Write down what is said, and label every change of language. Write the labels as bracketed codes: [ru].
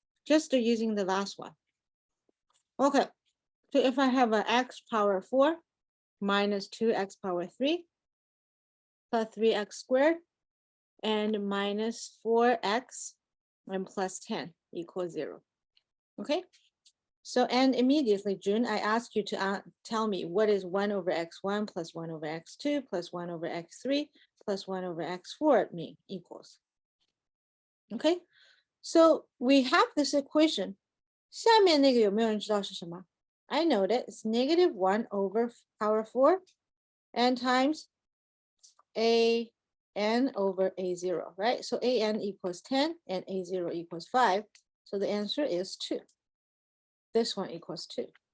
[en] Just using the last one. Okay, so if I have an x power 4 minus 2x power 3 plus 3x squared and minus 4x and plus 10 equals 0, okay? So, and immediately, June, I ask you to tell me what is 1 over x1 plus 1 over x2 plus 1 over x3 plus 1 over x4 mean equals. Okay, so we have this equation. [zh] 下面那个有没有人知道是什么 [en] I know that it's -1 over power 4 and times an over a0, right? So an equals 10 and a0 equals 5. So the answer is 2. This one equals 2.